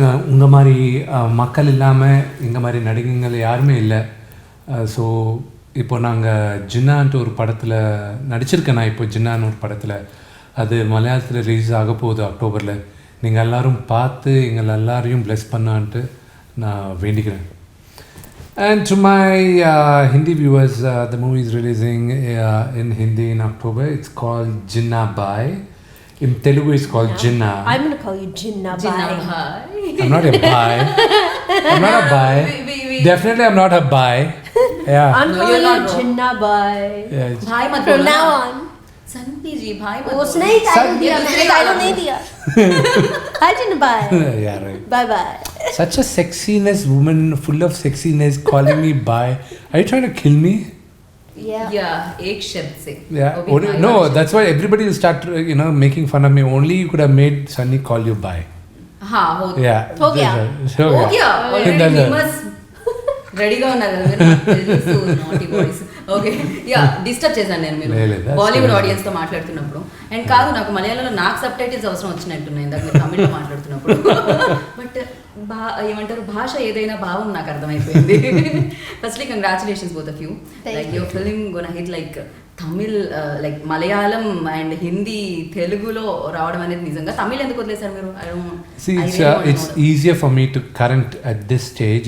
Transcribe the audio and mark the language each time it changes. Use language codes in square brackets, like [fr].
[ta] உங்கள் மாதிரி மக்கள் இல்லாமல் எங்கள் மாதிரி நடிகைகள் யாருமே இல்லை. ஸோ இப்போ நாங்கள் ஜின்னான்ட்டு ஒரு படத்தில் நடிச்சிருக்கேன். நான் இப்போ ஜின்னான்னு ஒரு படத்தில், அது மலையாளத்தில் ரிலீஸ் ஆக போகுது அக்டோபரில். நீங்கள் எல்லோரும் பார்த்து எங்களை எல்லாரையும் ப்ளெஸ் பண்ணான்ட்டு நான் வேண்டிக்கிறேன். [en] And to my Hindi viewers, the movie is releasing in Hindi in October. It's called Ginna Bhai. In Telugu, it's called Ginna. I'm going to call you Ginna Bhai. I'm not a bhai. I'm not a bhai. Definitely, I'm not a bhai. Yeah. I'm calling you Ginna Bhai. Yeah, [hi] bhai mat [en] From [hi] बोलना. [en] now on. [hi] Sunny जी भाई मत उसने ही title दिया, मैंने title नहीं दिया. [en] Hi Ginna Bhai. yeah, right. Bye bye. Such a sexiness woman, full of sexiness, calling me bhai. Are you trying to kill me? [hi] Yeah, एक शब्द से. [en] Yeah. No, that's why everybody will start, making fun of me. Only you could have made Sunny call you bhai. [hi] हाँ हो [en] Yeah. [hi] हो गया. हो गया. [en] Already famous. [te] రెడీగా ఉన్నారు నాటి బాయ్స్. ఓకే, యా డిస్టర్బ్ చేశాను నేను మీరు బాలీవుడ్ ఆడియన్స్తో మాట్లాడుతున్నప్పుడు. అండ్ కాదు, నాకు మలయాళంలో నాకు సబ్ టైటిల్స్ అవసరం వచ్చినట్టున్నాయి ఇందాక మీరు తమిళ్లో మాట్లాడుతున్నప్పుడు. బట్ ఏమంటారు, భాష ఏదైనా భావం నాకు అర్థమైపోయింది. [en] Firstly congratulations both of you. Like your film gonna hit like Tamil, like Malayalam and Hindi, [te] తెలుగులో రావడం అనేది నిజంగా. తమిళ్ ఎందుకు వదిలేశారు మీరు? [en] See, it's easier for me to current at this stage.